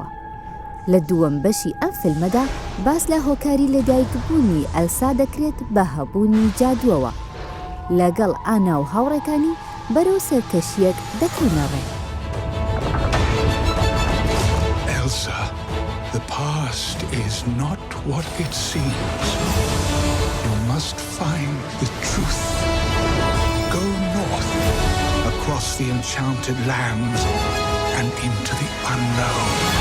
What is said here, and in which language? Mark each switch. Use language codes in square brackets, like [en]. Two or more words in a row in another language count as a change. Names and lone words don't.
[ckb] لە دووەم بەشی ئەم فیلمەدا باس لە هۆکاری لەدایکبوونی ئەلسا دەکرێت بە هەبوونی جادووەوە. لەگەڵ ئانا و هاوڕێکانی بەرەو سەرکەشیەک دەکەونەڕێ. [en] Elsa, the past is not what it seems. You must find the truth. Go north, across across the enchanted lands and into the unknown.